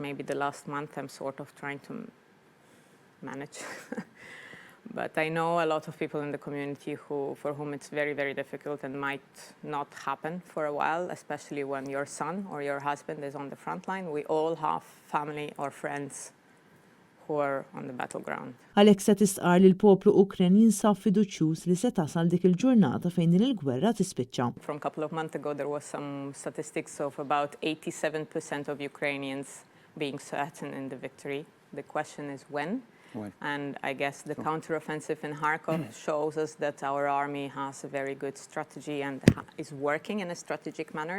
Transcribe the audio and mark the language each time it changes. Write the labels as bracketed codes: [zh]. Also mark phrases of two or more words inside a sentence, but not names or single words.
[en] Maybe the last month I'm sort of trying to manage. But I know a lot of people in the community for whom it's very, very difficult and might not happen for a while, especially when your son or your husband is on the front line. We all have family or friends who are on the battleground. [mt] Alexia tistqar li l-poplu Ukren jinsab fiduċjuż li se tasal dik il-ġurnata fejn din il-gwerra tispiċċa. [en] From a couple of months ago, there was some statistics of about 87% of Ukrainians being certain in the victory. The question is when? And I guess the counteroffensive in Kharkov shows us that our army has a very good strategy and is working in a strategic manner.